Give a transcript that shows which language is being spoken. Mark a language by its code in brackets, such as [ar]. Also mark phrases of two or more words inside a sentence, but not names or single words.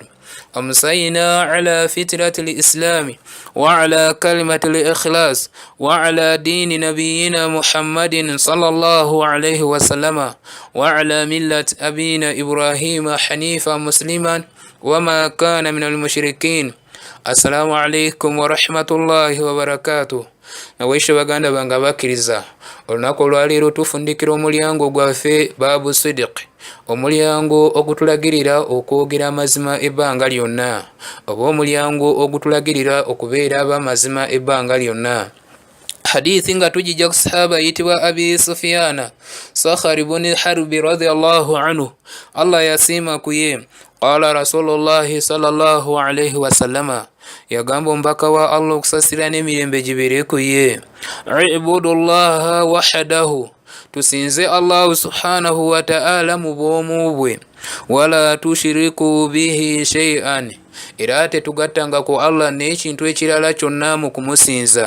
[ar] أمسينا على فترة الإسلام وعلى كلمة الإخلاص وعلى دين نبينا محمد صلى الله عليه وسلم وعلى ملة أبينا إبراهيم حنيفا مسلما وما كان من المشركين. السلام عليكم ورحمة الله وبركاته. [lg] Nawaishe baganda banga bakiriza olunaku olwaleero tufundikira omulyango gwaffe Baabu Sidiq, omulyango ogutulagirira okwogera amazima ebbanga lyonna, oba omulyango ogutulagirira okubeera ab'amazima ebbanga lyonna. Hadithi nga tujija ku sahaba yitibwa Abi Sufyana Sakhar ibn Harbi [ar] رضي الله عنه, [lg] Allah yasiima kuye. [ar] قال رسول الله صلى الله عليه وسلم, [lg] yagamba omubaka wa Allah okusasira n'emirembe gibeere ku ye, [ar] اعبدوا الله وحده, [lg] tusinze Allah [ar] سبحانه وتعالى [lg] mu bwomu bwe, [ar] ولا تشركوا به شيئا, [lg] era tetugattanga ku Allah n'ekintu ekirala kyonna mu kumusinza.